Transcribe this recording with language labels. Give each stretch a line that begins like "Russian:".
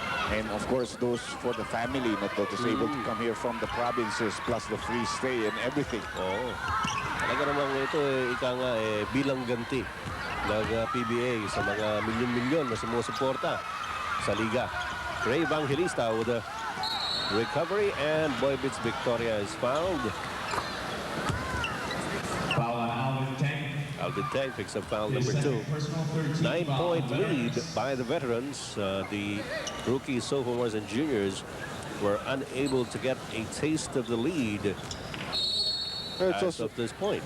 English: And of course, those for the family that is able to come here from the provinces, plus the free stay and everything.
Filipino: Talaga namang ito, ika nga, bilang ganti ng PBA sa mga milyon-milyon na sumusuporta sa liga.
English: Ray Evangelista with a recovery, and Boybits Victoria is fouled. Foul on Alvin Tang. Alvin Tang picks up foul number 2. 9-point lead by the veterans. The rookies, sophomores, and juniors were unable to get a taste of the lead as of this point.